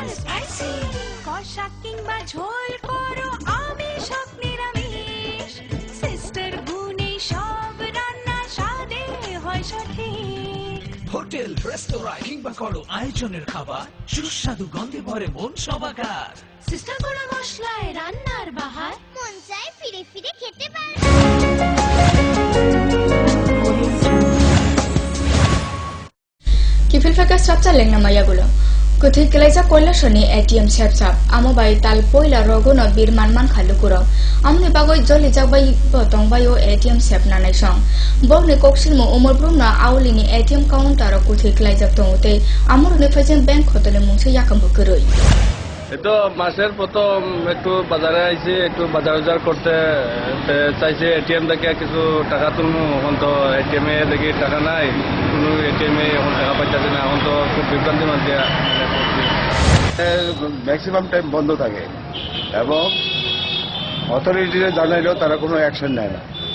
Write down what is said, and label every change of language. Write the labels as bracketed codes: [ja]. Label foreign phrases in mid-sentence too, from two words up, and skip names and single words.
[bn] কষা কিংবা ঝোল করো আমিষ হোক নিরামিষ, সিস্টার গুণে সব রান্না স্বাদে হয় সঠিক। হোটেল, রেস্তোরাঁ কিংবা করো আয়োজনের খাবার, সুস্বাদু গন্ধে ভরে মন সবাকার। সিস্টার গুঁড়ো মশলায় রান্নার বাহার, মন চায় ফিরে ফিরে খেতে পারে। [trp] Kifil fakas chapcha lengna mayagulo. Kuthi kelaisa koilashoni ATM chapchap. Amo bai tal poila rogono bir manman khalukuro. Amni bagoi joli jakbai botong bayo ATM chap nanai song. Bogni koksilmo umorbrumna aulini [en] ATM counter [trp] kuthi kelaijak tongote amurni fajen bank hotele mungse yakam bukuroi. [bn] তো মাসের প্রথম একটু বাজারে আইছি, একটু বাজার করতে চাইছি। এটিএম থেকে কিছু টাকা তুলবো, এখন তো এটিএম এ দেখি টাকা নাই, কোনো এটিএম এ এখন টাকা পাইতেছি না। এখন তো খুব বিভ্রান্তি মধ্যে [en] maximum time [bn] বন্ধ থাকে এবং অথরিটিরা জানাইলেও তারা কোনো অ্যাকশন নেয় না।